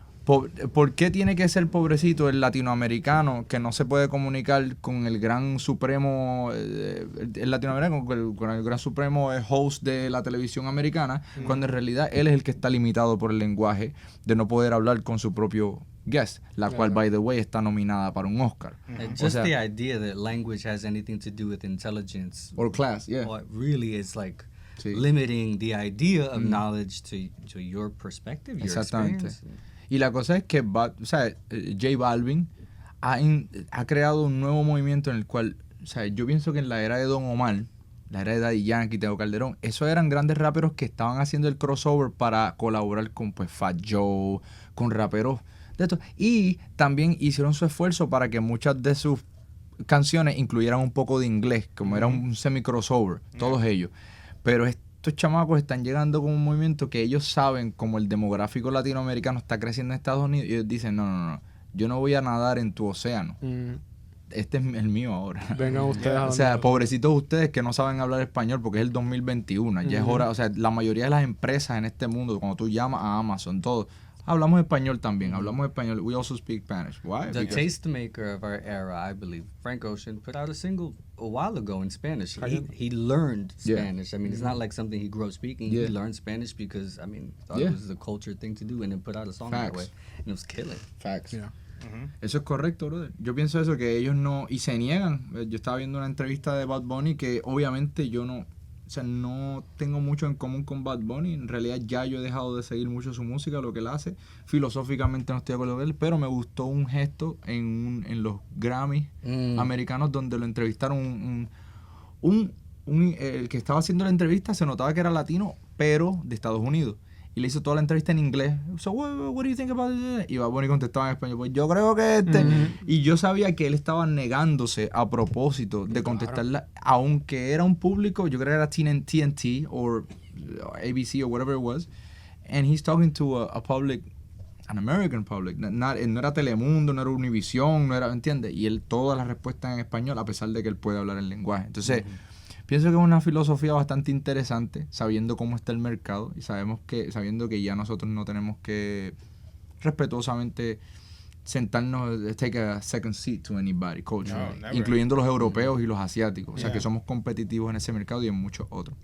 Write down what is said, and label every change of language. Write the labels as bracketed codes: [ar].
[es] ¿Por qué tiene que ser pobrecito el latinoamericano que no se puede comunicar con el gran supremo, el latinoamericano, con el gran supremo host de la televisión americana, cuando en realidad él es el que está limitado por el lenguaje de no poder hablar con su propio guest, la cual, [en] by the way, [es] está nominada para un Oscar? [en] Just the idea that language has anything to do with intelligence or class, yeah. Or really is like limiting the idea of knowledge to your perspective, your experience. [es] Y la cosa es que J Balvin ha creado un nuevo movimiento en el cual, o sea, yo pienso que en la era de Don Omar, la era de Daddy Yankee, Tego Calderón, esos eran grandes raperos que estaban haciendo el crossover para colaborar con Fat Joe, con raperos de estos. Y también hicieron su esfuerzo para que muchas de sus canciones incluyeran un poco de inglés, como era un semi-crossover, todos ellos. Pero estos chamacos están llegando con un movimiento que ellos saben, como el demográfico latinoamericano está creciendo en Estados Unidos, y ellos dicen, no, yo no voy a nadar en tu océano. Este es el mío ahora. Vengan ustedes a o sea, pobrecitos ustedes que no saben hablar español porque es el 2021. Ya es hora, o sea, la mayoría de las empresas en este mundo, cuando tú llamas a Amazon, todo, hablamos español también. Hablamos español. [en] We also speak Spanish. Why? The tastemaker of our era, I believe, Frank Ocean, put out a single a while ago in Spanish. He learned Spanish. I mean, it's not like something he grew up speaking. He learned Spanish because, I mean, thought it was the culture thing to do, and then put out a song that way. And it was killing. Facts. Yeah. [es] Eso es correcto, brother. Yo pienso eso, que ellos no, y se niegan. Yo estaba viendo una entrevista de Bad Bunny que obviamente yo no, o sea, no tengo mucho en común con Bad Bunny. En realidad ya yo he dejado de seguir mucho su música, lo que él hace. Filosóficamente no estoy de acuerdo con él, pero me gustó un gesto en los Grammys americanos donde lo entrevistaron el que estaba haciendo la entrevista se notaba que era latino, pero de Estados Unidos. Y le hizo toda la entrevista en inglés. [en] So, what do you think about it? [es] Y Bad Bunny contestaba en español. Pues yo creo que Y yo sabía que él estaba negándose a propósito de contestarla, aunque era un público, yo creo que era TNT o ABC o [en] whatever it was. And he's talking to a public, an American public. [es] No era Telemundo, no era Univision, no era, ¿entiendes? Y él todas las respuestas en español, a pesar de que él puede hablar el lenguaje. Entonces, pienso que es una filosofía bastante interesante, sabiendo cómo está el mercado y sabiendo que ya nosotros no tenemos que respetuosamente sentarnos, [en] take a second seat to anybody, [es] culturally, incluyendo los europeos y los asiáticos. O sea, que somos competitivos en ese mercado y en muchos otros.